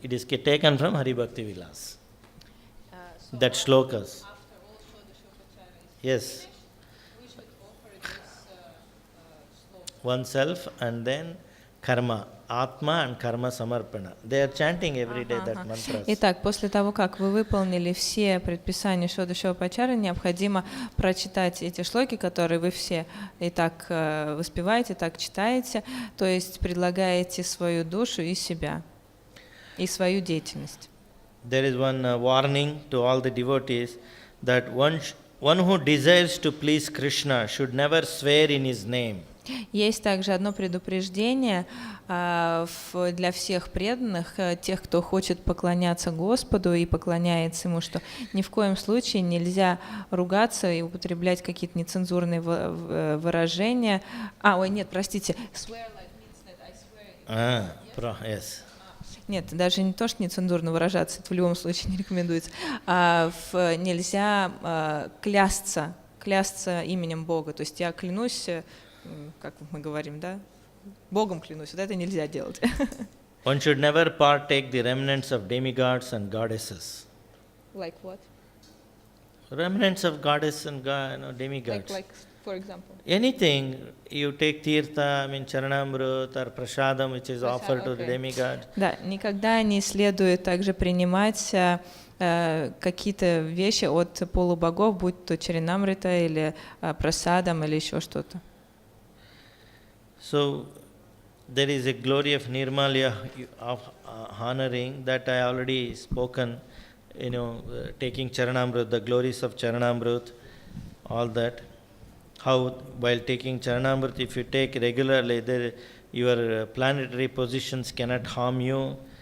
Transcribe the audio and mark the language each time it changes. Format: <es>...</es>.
<en>It is taken from Hari Bhakti Vilas. That shlokas. Yes. We should offer this sloka. Oneself and then karma. Atma and karma samarpana. They are chanting every day that mantra.</en> <ru>Итак, после того, как вы выполнили все предписания Шода Шивапачары, необходимо прочитать эти шлоки, которые вы все и так воспеваете, так читаете, то есть предлагаете свою душу и себя, и свою деятельность.</ru> <en>There is one warning to all the devotees that one who desires to please Krishna should never swear in his name.</en> <ru>Есть также одно предупреждение для всех преданных, тех, кто хочет поклоняться Господу и поклоняется Ему, что ни в коем случае нельзя ругаться и употреблять какие-то нецензурные выражения.</ru> <en>Swear like means that I swear. Yes.</en> <ru>Нет, даже не то, что нецензурно выражаться, это в любом случае не рекомендуется. Нельзя клясться именем Бога. То есть я клянусь, как мы говорим, да, Богом клянусь, вот это нельзя делать.</ru> <en>One should never partake the remnants of demigods and goddesses. Like what? Remnants of goddess and demigods. Like, for example. Anything, you take tirtha, charanamrut or prasadam which is offered to the demigod.</en> <ru>Да, никогда не следует также принимать какие-то вещи от полубогов, будь то чаринамрита или прасадам или еще что-то.</ru> <en>So, there is a glory of Nirmalya of honoring that I already spoken, taking Charanamrut, the glories of Charanamrut, all that. How while taking Charanamrut, if you take regularly, your planetary positions cannot harm you.</en>